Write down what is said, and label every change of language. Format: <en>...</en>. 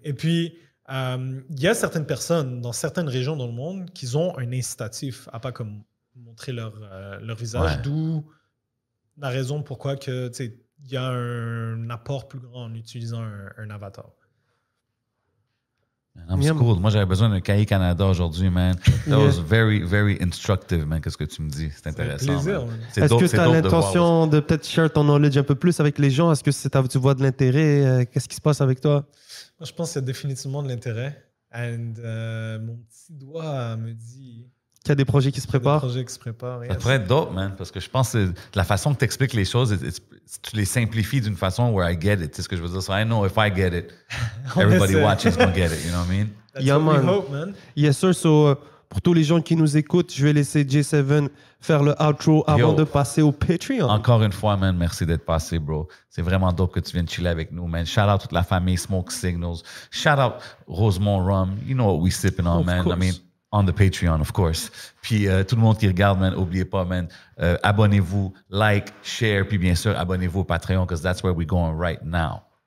<fr>Et puis, il y a certaines personnes dans certaines régions dans le monde qui ont un incitatif à pas comme montrer leur visage, d'où la raison pourquoi que il y a un apport plus grand en utilisant un avatar. C'est cool. Moi, j'avais besoin d'un cahier Canada aujourd'hui, man.</fr> <en>That was very, very instructive, man.</en> <fr>Qu'est-ce que tu me dis? C'est intéressant. C'est un plaisir. Est-ce que tu as l'intention de peut-être share ton knowledge un peu plus avec les gens? Est-ce que tu vois de l'intérêt? Qu'est-ce qui se passe avec toi? Moi, je pense qu'il y a définitivement de l'intérêt. Et mon petit doigt me dit... Qu'il y a des projets qui se préparent. Ça pourrait être dope, man, parce que je pense que la façon que tu expliques les choses, tu les simplifies d'une façon</fr> <en>where I get it.</en> <fr>Tu sais ce que je veux dire?</fr> <en>So I know if I get it, everybody watching is going to get it. You know what I mean? That's what we hope, man. Yes, sir. So,</en> <fr>pour tous les gens qui nous écoutent, je vais laisser J7 faire le outro avant de passer au Patreon. Encore une fois, man, merci d'être passé, bro. C'est vraiment dope que tu viennes chiller avec nous, man. Shout out toute la famille Smoke Signals.</fr> <en>Shout out Rosemont Rum. You know what we sipping on, man. I mean, on the Patreon, of course.</en> <fr>Puis tout le monde qui regarde, man, n'oubliez pas, man, abonnez-vous, like, share, puis bien sûr, abonnez-vous au Patreon,</fr> <en>because that's where we're going right now.</en>